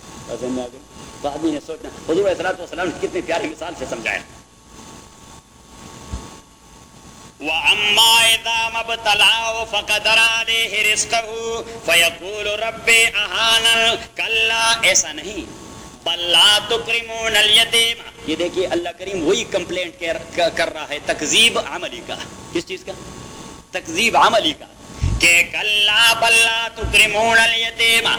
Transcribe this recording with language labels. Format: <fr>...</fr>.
<ur>آدمی نے سوچنا, حضور علیہ الصلوۃ والسلام نے کتنی پیاری مثال سے سمجھایا.</ur> <ar>وأما إذا ما ابتلاه فقدر عليه رزقه فيقول ربي أهانن كلا.</ar> <ur>ایسا نہیں</ur> <ar>بل لا تكرمون اليتيم.</ar> <ur>یہ دیکھیے اللہ کریم وہی کمپلینٹ کر رہا ہے تکذیب عملی کا. کس چیز کا؟ تکذیب عملی کا.</ur> <ar>کہ کلا بل لا تكرمون اليتيم,</ar>